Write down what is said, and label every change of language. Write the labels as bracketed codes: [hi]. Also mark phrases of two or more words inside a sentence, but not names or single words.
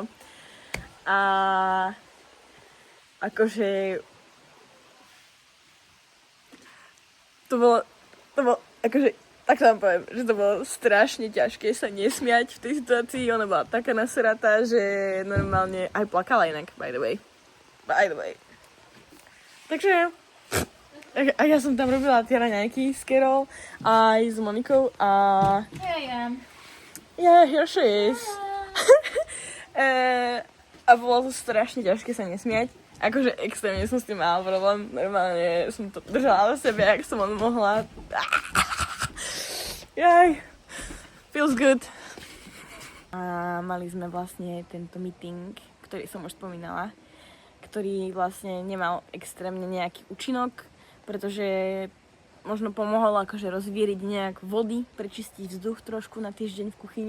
[sk] A akože to bolo, akože, tak vám poviem, že to bolo strašne ťažké sa nesmiať v tej situácii, ona bola taká nasratá, že normálne aj plakala inak, [en] by the way. [sk] Takže, a ja som tam robila tie raňajky s Carol aj s Monikou a... [en] Here I am. Yeah, here she is. [sk] A bolo to strašne ťažké sa nesmiať. Akože extrémne som s tým mala problém. Normálne som to držala v sebe, jak som on mohla. Jaj, [en] feels good. [sk] A mali sme vlastne tento meeting, ktorý som už spomínala, ktorý vlastne nemal extrémne nejaký účinok, pretože možno pomohol akože rozvíriť nejak vody, prečistiť vzduch trošku na týždeň v kuchyni.